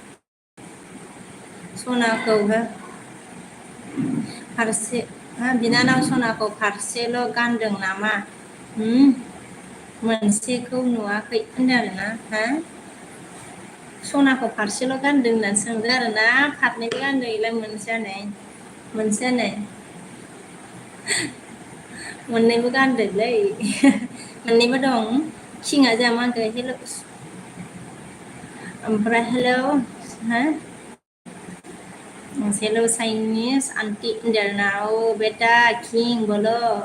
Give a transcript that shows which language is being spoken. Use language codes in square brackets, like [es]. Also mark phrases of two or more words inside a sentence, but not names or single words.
[brx] सनाखौ फारसे बिनानाव सनाखौ फारसेल' गानदों नामा मोनसेखौ नुवाखै होनदों आरोना सनाखौ फारसेल' गानदों होननानै सोंदों आरोना फारनैबो गानदों इलाय मोनसेयानो मोननैबो गानदोंलै मोननैबो दं खिङा जोंहा मा होनगोन हेल' ओमफ्राय हेलौ हेलो चाइनीज आंटी होनदों [hi] ओ बेटा किंग बोलो